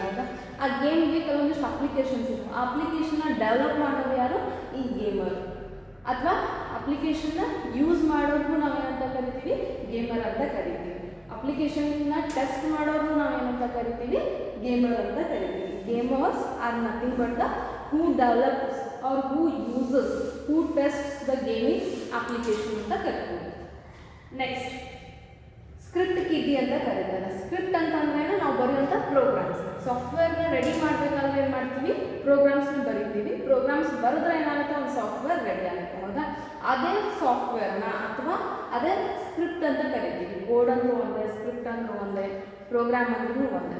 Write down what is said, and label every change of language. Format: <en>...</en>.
<kn>ಹೌದಾ, ಆ ಗೇಮ್ಗೆ ಕೆಲವೊಂದಿಷ್ಟು ಅಪ್ಲಿಕೇಶನ್ಸ್ ಇದೆ. ಆ ಅಪ್ಲಿಕೇಶನ್ನ ಡೆವಲಪ್ ಮಾಡೋದು ಯಾರು ಈ ಗೇಮರ್, ಅಥವಾ ಅಪ್ಲಿಕೇಶನ್ನ ಯೂಸ್ ಮಾಡೋದು ನಾವೇನಂತ ಕರಿತೀವಿ ಗೇಮರ್ ಅಂತ ಕರಿತೀವಿ. ಅಪ್ಲಿಕೇಶನ್ನ ಟೆಸ್ಟ್ ಮಾಡೋದು ನಾವೇನಂತ ಕರಿತೀವಿ ಗೇಮರ್ ಅಂತ ಕರಿತೀವಿ.</kn> <en>gamers are nothing but the who develops or who uses, who tests the gaming application</en> <kn>ಅಂತ ಕರಿತೀವಿ. ನೆಕ್ಸ್ಟ್ ಸ್ಕ್ರಿಪ್ಟ್ ಕಿಡ್ಡಿ ಅಂತ ಕರೀತಾರೆ. ಸ್ಕ್ರಿಪ್ಟ್ ಅಂತಂದ್ರೆ ನಾವು ಬರೆಯುವಂಥ ಪ್ರೋಗ್ರಾಮ್ಸ್. ಸಾಫ್ಟ್ವೇರ್ನ ರೆಡಿ ಮಾಡಬೇಕಾದ್ರೆ ಏನು ಮಾಡ್ತೀವಿ ಪ್ರೋಗ್ರಾಮ್ಸ್ನ ಬರಿತೀವಿ. ಪ್ರೋಗ್ರಾಮ್ಸ್ ಬರೆದ್ರೆ ಏನಾಗುತ್ತೆ ಒಂದು ಸಾಫ್ಟ್ವೇರ್ ರೆಡಿ ಆಗುತ್ತೆ. ಹೌದಾ, ಅದೇ ಸಾಫ್ಟ್ವೇರ್ನ ಅಥವಾ ಅದೇ ಸ್ಕ್ರಿಪ್ಟ್ ಅಂತ ಕರಿತೀವಿ. ಕೋಡ್ ಅಂದ್ರೂ ಒಂದೇ, ಸ್ಕ್ರಿಪ್ಟ್ ಅಂದ್ರೂ ಒಂದೇ, ಪ್ರೋಗ್ರಾಮ್ ಅಂದ್ರೂ ಒಂದೇ.</kn>